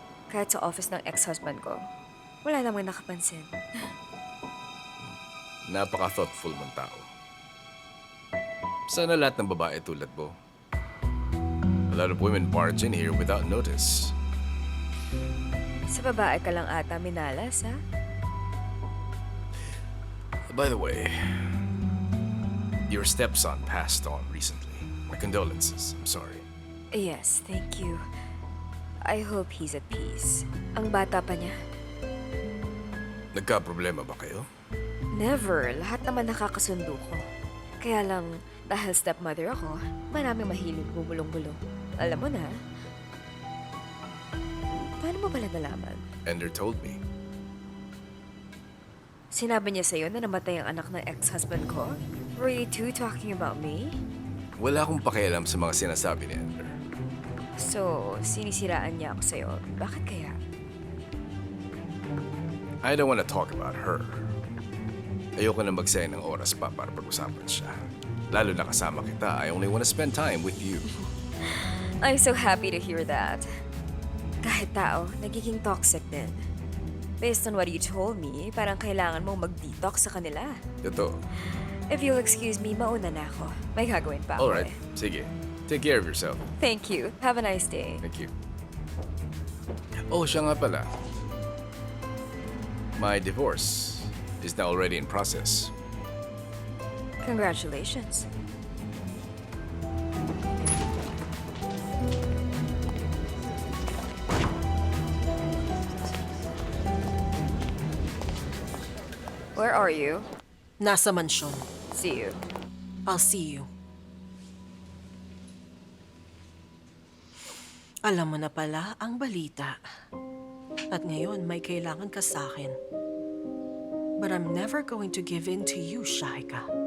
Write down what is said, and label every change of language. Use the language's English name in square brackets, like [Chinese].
[Filipino] Kahit sa office ng ex-husband ko, wala namang nakapansin. Napaka-thoughtful mong tao. Sana lahat ng babae tulad mo. [English] A lot of women barge in here without notice. [Filipino] Sa babae ka lang ata minalas, ha? [English] By the way, your stepson passed on recently. My condolences. I'm sorry. Yes, thank you. I hope he's at peace. [Filipino] Ang bata pa niya. Nagka-problema ba kayo? Never. Lahat naman nakakasundo ko. Kaya lang, dahil stepmother ako, maraming mahilig bumulong-bulong. Alam mo na. Paano mo pala nalaman? [English] Ender told me. [Filipino] Sinabi niya sa'yo na namatay ang anak ng ex-husband ko? [English] Were you two talking about me? [Filipino] Wala akong pakialam sa mga sinasabi ni Ender. So, sinisiraan niya ako sa'yo. Bakit kaya? [English] I don't want to talk about her. [Filipino] Ayoko na magsayang ng oras pa para pag-usapan siya. Lalo na kasama kita, [English] I only want to spend time with you. I'm so happy to hear that. [Filipino] Kahit tao, nagiging toxic din. [English] Based on what you told me, [Filipino] parang kailangan mong mag-detox sa kanila. Ito. [English] If you'll excuse me, [Filipino] mauna na ako. May gagawin pa ako [English] Alright, [Filipino] eh. [English] sige. Take care of yourself. Thank you. Have a nice day. Thank you. [Filipino] Oh, siya nga pala. [English] My divorce is now already in process. Congratulations. Where are you? [Filipino] Nasa mansyon. [English] See you. I'll see you. [Filipino] Alam mo na pala ang balita. At ngayon, may kailangan ka sa akin. [English] But I'm never going to give in to you, Shaika.